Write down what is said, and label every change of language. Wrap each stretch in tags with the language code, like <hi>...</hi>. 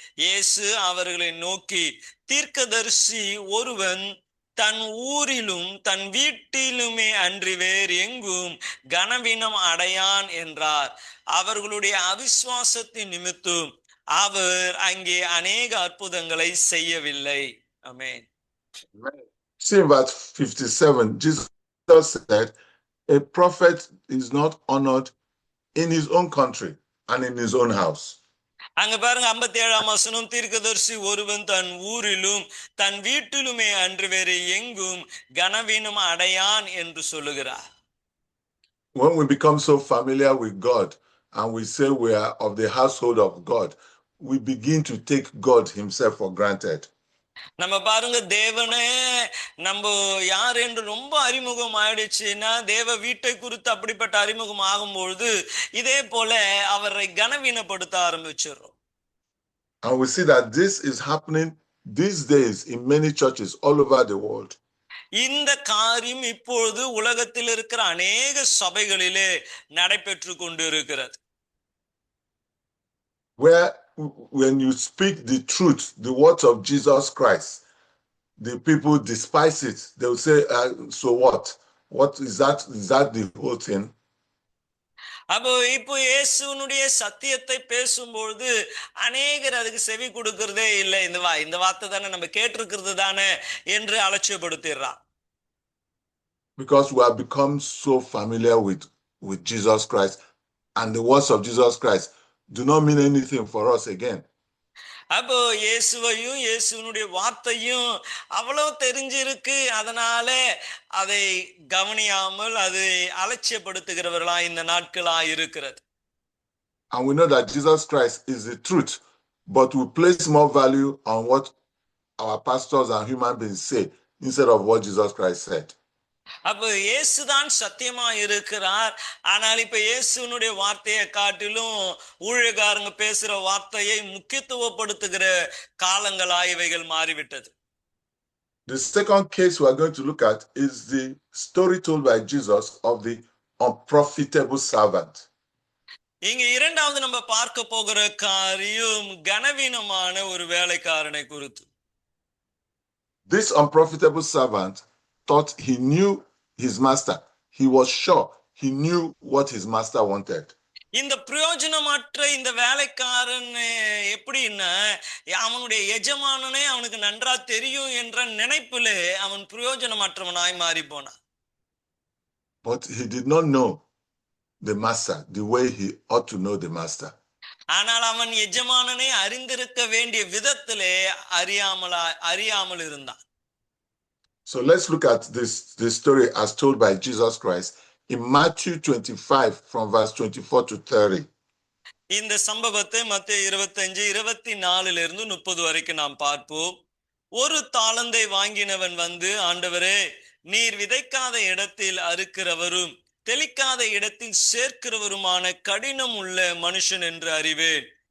<ta>இயேசு அவர்களை நோக்கி, தீர்க்கதரிசி ஒருவன் தன் ஊரிலும் தன் வீட்டிலுமே அன்றி வேறு எங்கும் கனவீனம் அடையான் என்றார். அவர்களுடைய அவிசுவாசத்தின் நிமித்தம் அவர் அங்கே அநேக அற்புதங்களை செய்யவில்லை. ஆமென்.</ta> <en>See in verse 57, Jesus said, a prophet is not honored in his own country and in his own house.</en> <ta>அங்க பாருங்க 57ஆம் வசனம், தீர்க்கதரிசி ஒருவன் தன் ஊரிலும் தன் வீட்டிலுமே அன்று வேறு எங்கும் கனவீனம் அடையான் என்று சொல்லுகிறார்.</ta> <en>When we become so familiar with God and we say we are of the household of God, we begin to take God himself for granted.</en> <ta>நம்ம பாருங்க, தேவனே நம்ம யார் என்று ரொம்ப அறிமுகம் ஆயிடுச்சுன்னா தேவ வீட்டை குறித்து அப்படிப்பட்ட அறிமுகம் ஆகும்பொழுது இதே போல அவரை கனவீனப்படுத்த ஆரம்பிச்சிடுறோம்.</ta> <en>And we see that this is happening these days in many churches all over the world.</en> <ta>இந்த காரியம் இப்பொழுது உலகத்தில் இருக்கிற அநேக சபைகளிலே நடைபெற்று கொண்டு இருக்கிறது.</ta> <en>Where when you speak the truth, the words of Jesus Christ, the people despise it. They will say, so what? What is that? Is that the whole thing?</en> <ta>அப்போ இப்போ இயேசுனுடைய சத்தியத்தை பேசும்பொழுது அநேகர் அதுக்கு செவி கொடுக்கிறதே இல்லை. இந்த வார்த்தை தானே நம்ம கேட்டிருக்கிறது தானே என்று அலட்சியப்படுத்திடுறான்.</ta> <en>Because we have become so familiar with Jesus Christ, and the words of Jesus Christ do not mean anything for us again.</en> <ta>அப்போ இயேசுவையும் இயேசுனுடைய வார்த்தையும் அவ்வளவு தெரிஞ்சிருக்கு, அதனால அதை கவனியாமல் அதை அலட்சியப்படுத்துகிறவர்களா இந்த நாட்களா இருக்கிறது.</ta> <en>And we know that Jesus Christ is the truth, but we place more value on what our pastors and human beings say instead of what Jesus Christ said.</en> <ta>அப்ப இயேசுதான் சத்தியமா இருக்கிறார். ஆனால் இப்ப இயேசுனுடைய வார்த்தையை காட்டிலும் ஊழியக்காரங்க பேசுற வார்த்தையை முக்கியத்துவப்படுத்துகிற காலங்களா இவைகள் மாறிவிட்டது.</ta> <en>The second case we are going to look at is the story told by Jesus of the unprofitable servant.</en> <ta>இங்க இரண்டாவது நம்ம பார்க்க போகிற காரியம் கனவீனமான ஒரு வேலைக்காரனை குறித்து.</ta> <en>This unprofitable servant thought he knew his master. He was sure he knew what his master wanted.</en> <ta>இந்த பிரயோஜனமற்ற இந்த வேலைக்காரன் எப்படின்னா அவனுடைய எஜமானனே அவனுக்கு நன்றா தெரியும் என்ற நினைப்பிலே அவன் பிரயோஜனமற்றவனாய் மாறி போனான்.</ta> <en>But he did not know the master the way he ought to know the master.</en> <ta>ஆனால் அவன் எஜமானனை அறிந்திருக்க வேண்டிய விதத்திலே அறியாமல் இருந்தான்.</ta> <en>So let's look at this story as told by Jesus Christ in Matthew 25 from verse 24 to 30.</en> <ta>இந்த சம்பவத்தை மத்தேயு 25:24 30 வரைக்கும் நாம் பார்ப்போம். ஒரு தாளந்தை வாங்கினவன் வந்து, ஆண்டவரே, நீர் விதைக்காத இடத்தில் அறுக்கிறவரும் தெளிக்காத இடத்தில் சேர்க்கிறவருமான கடினம் உள்ள மனுஷன் என்று அறிவேன்.</ta>